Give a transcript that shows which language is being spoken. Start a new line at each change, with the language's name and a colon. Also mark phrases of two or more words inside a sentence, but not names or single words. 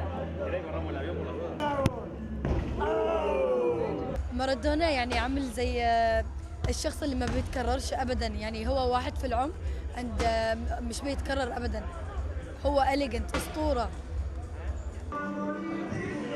Spanish: ¿Querés que corramos el avión por la rueda?
Arabic: مارادونا يعني عامل زي الشخص اللي ما بيتكررش ابدا، يعني هو واحد في العمر عند مش بيتكرر ابدا، هو إليجنت اسطوره.